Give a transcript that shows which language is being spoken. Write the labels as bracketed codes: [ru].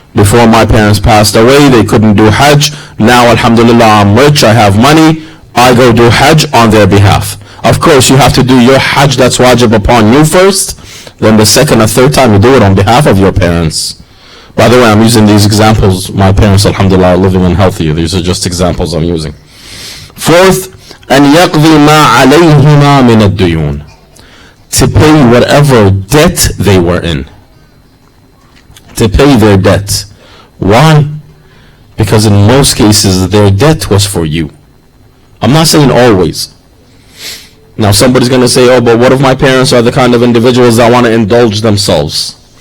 [en] Before my parents passed away, they couldn't do hajj. Now, alhamdulillah, I'm rich, I have money. I go do hajj on their behalf. Of course, you have to do your hajj that's wajib upon you first. Then the second or third time, you do it on behalf of your parents. By the way, I'm using these examples. My parents, alhamdulillah, are living and healthy. These are just examples I'm using. Fourth, [ar] أن يقضي ما عليهما من الديون. [en] To pay whatever debt they were in. To pay their debt. Why? Because in most cases, their debt was for you. I'm not saying always. Now somebody's going to say, oh, but what if my parents are the kind of individuals that want to indulge themselves?